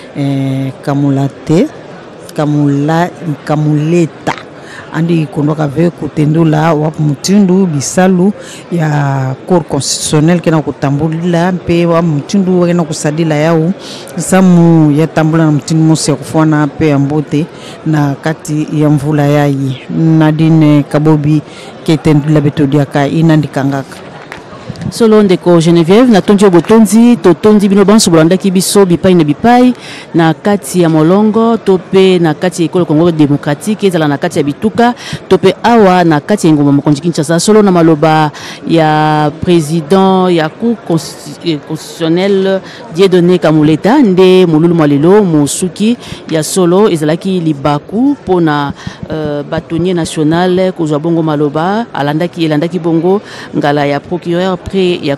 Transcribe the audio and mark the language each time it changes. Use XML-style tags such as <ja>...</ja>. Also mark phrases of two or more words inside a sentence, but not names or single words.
<ktu>Kamuleta andi kondoka ve kutendula wapu mutindu bisalu ya Cour constitutionnelle kena kutambulila mpe wa mutindu wakena kusadila yao samu ya tambula na mutindu mosi ya kufwana pe ambote na kati ya mvula yayi Nadine Kabobi ketendula betodiaka inandikangaka</ktu> <ln>solo ndeko Geneviève na tonji obotonzi totondi bino banso bolanda kibiso bipai na bipai na kati ya molongo tope na kati ya ekolo Congo démocratique ezala na kati ya bituka tope awa na kati ya ngoma mokonzi Kinshasa solo na maloba ya président ya Cour constitutionnelle Dieudonné Kamuleta nde molulu mwalelo mosuki ya solo ezalaki libaku pona</ln> <fr>bâtonnier national</fr> <ln>kozwa bongo maloba elandaki bongo ngala ya procureur ya</ln>